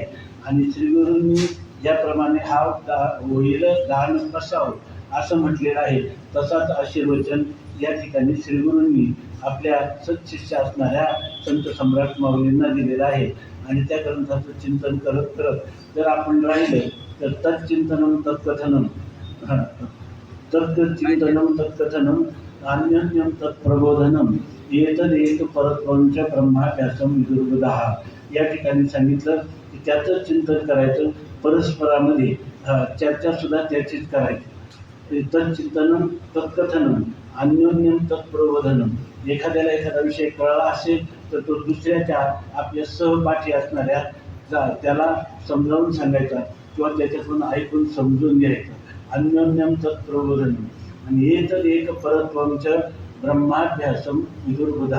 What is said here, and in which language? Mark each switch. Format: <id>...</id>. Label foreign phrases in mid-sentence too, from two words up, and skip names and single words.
<mr>आणि श्रीगुरूंनी ज्याप्रमाणे हा होईल गाण बसावं असं म्हटलेलं आहे, तसाच आशीर्वचन या ठिकाणी श्रीगुरूंनी आपल्या सत्शिष्य असणाऱ्या संत सम्राट माऊलींना दिलेलं आहे. आणि त्या ग्रंथाचं चिंतन करत करत जर आपण राहिलं तर</mr> <sa>तच्चिंतनम तत्कथनम तत्चिंतनम तत्कथनम अन्योन्यम तत्प्रबोधनम एतदेक परत्वंच ब्रह्माभ्यासम विदुर्बुधः.</sa> <mr>या ठिकाणी सांगितलं की त्याचं चिंतन करायचं, परस्परामध्ये चर्चा सुद्धा त्याचीच करायची.</mr> <sa>तच्चिंतनम तत्कथनम अन्योन्यम तत्प्रबोधनम.</sa> <mr>एखाद्याला एखादा विषय कळला असेल तर तो दुसऱ्याच्या आपल्या सहपाठी असणाऱ्या त्याला समजावून सांगायचा किंवा त्याच्यातून ऐकून समजून घ्यायचं.</mr> <sa>अन्योन्यम तत्प्रबोधनम. आणि एक परत्वंच ब्रह्माभ्यासम विदुर्बुधः.</sa>